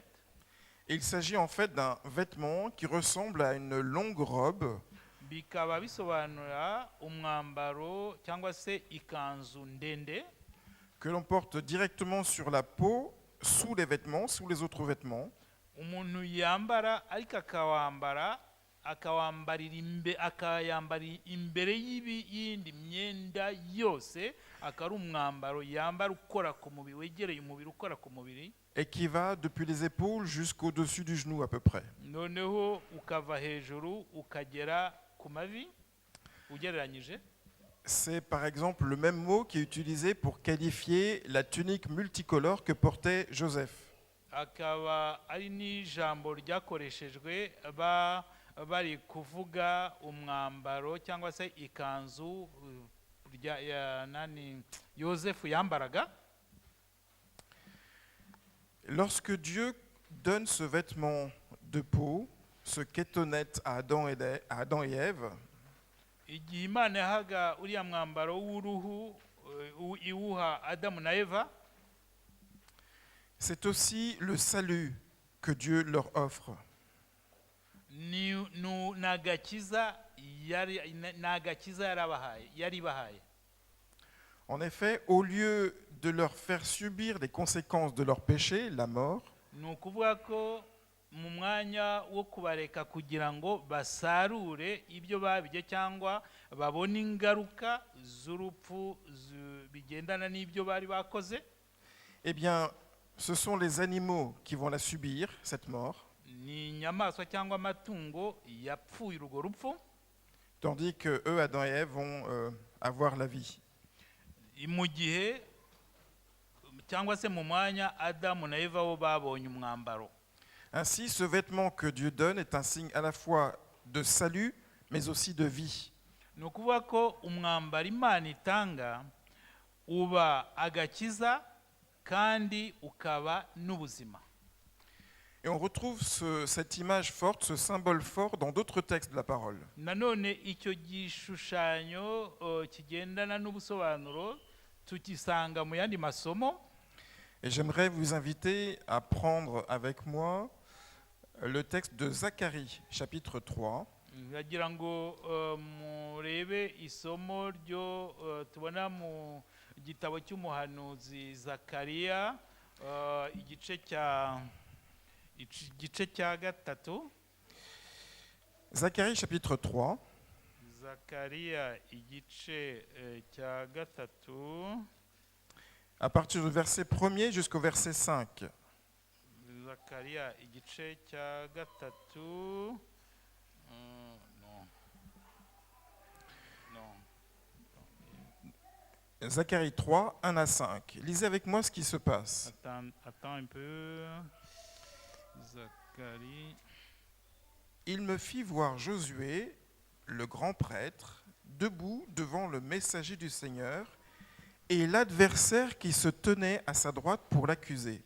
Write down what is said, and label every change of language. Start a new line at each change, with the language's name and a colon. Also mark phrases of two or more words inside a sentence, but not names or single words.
French: Il s'agit en fait d'un vêtement qui ressemble à une longue robe.
Kinyarwanda: Bikaba bisobanura umwambaro cyangwa se ikanzu ndende
French: que l'on porte directement sur la peau, sous les vêtements, sous les autres vêtements.
Kinyarwanda: Umuntu yambara ariko akayambarira imbere y'iyindi myenda yose, akari umwambaro yambara ukora ku mubiri, wegereye umubiri, ukora ku mubiri,
French: et qui va depuis les épaules jusqu'au-dessus du genou à peu près.
Kinyarwanda: Noneho ukava hejuru ukagera ku mavi ugereranyije.
French: C'est par exemple le même mot qui est utilisé pour qualifier la tunique multicolore que portait Joseph.
Kinyarwanda: akaba ari n'ijambo ryakoreshejwe bari kuvuga umwambaro cyangwa se ikanzu Yosefu yambaraga.
French: Lorsque Dieu donne ce vêtement de peau, ce kétonette à Adam et Ève,
Kinyarwanda: igihe Imana yahaga uriya mwambaro w'uruhu iwuha Adamu na Eva,
French: c'est aussi le salut que Dieu leur offre.
Kinyarwanda: n'agakiza yari bahaye.
French: En effet, au lieu de leur faire subir les conséquences de leur péché, la mort,
Kinyarwanda: ni ukuvuga ko mu mwanya wo kubareka kugira ngo basarure ibyo babijye cyangwa babone ingaruka z'urupfu bigendana n'ibyo bari bakoze,
French: eh bien, ce sont les animaux qui vont la subir, cette mort,
Kinyarwanda: ni inyamaswa cyangwa amatungo yapfuye urwo rupfu,
French: tandis que eux, Adam et Ève, vont avoir la vie.
Kinyarwanda: mu gihe cyangwa se mu mwanya Adamu na Eva bo babonye umwambaro.
French: Ainsi, ce vêtement que Dieu donne est un signe à la fois de salut, mais aussi de vie.
Kinyarwanda: Ni ukuvuga ko umwambaro Imana itanga uba agakiza kandi ukaba n'ubuzima.
French: Et on retrouve cette image forte, ce symbole fort dans d'autres textes de la parole.
Kinyarwanda: Nanone icyo gishushanyo kigendana n'ubusobanuro tukisanga mu yandi masomo.
French: Et j'aimerais vous inviter à prendre avec moi le texte de Zacharie, chapitre 3.
Kinyarwanda: Ndagira ngo murebe isomo ryo tubona mu gitabo cy'umuhanuzi Zakariya, igice cya gatatu.
French: Zacharie, chapitre 3.
Kinyarwanda: Zakariya igice cya gatatu.
French: À partir du verset 1er jusqu'au verset 5.
Kinyarwanda: Zakariya igice cya gatatu.
French: Zacharie 3, 1 à 5. Lisez avec moi ce qui se passe. Attends un peu. Zacharie. Il me fit voir Josué, le grand prêtre, debout devant le messager du Seigneur, et l'adversaire qui se tenait à sa droite pour l'accuser.